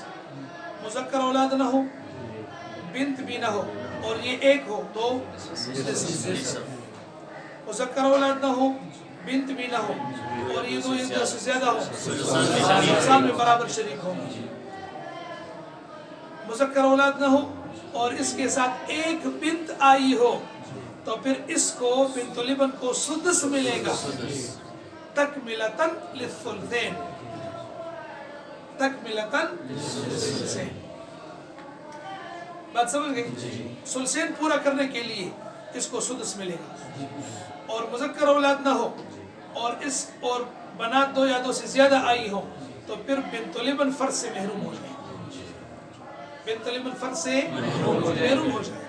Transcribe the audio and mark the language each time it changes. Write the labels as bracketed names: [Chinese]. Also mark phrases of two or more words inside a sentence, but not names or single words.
[Urdu] مذکر اولاد نہ ہو بنت بھی نہ ہو اور یہ ایک ہو تو مذکر اولاد نہ ہو بنت بھی نہ ہو اور یہ دو ایک سے زیادہ ہو سال میں برابر شریک ہوں. مذکر اولاد نہ ہو اور اس کے ساتھ ایک بنت آئی ہو تو پھر اس کو [Arabic] بنت الابن [Urdu] کو سدس ملے گا [Arabic] تکملتاً للثلثین. تکملتاً للثلثین. [Urdu] بات سمجھ گئی؟ ثلثین پورا کرنے کے لیے اس کو سدس ملے گا. اور مذکر اولاد نہ ہو اور بنات دو یا دو سے زیادہ آئی ہو تو پھر [Arabic] بنت الابن [Urdu] فرض سے محروم ہو جائے. [Arabic] بنت الابن [Urdu] فرض سے محروم ہو جائے.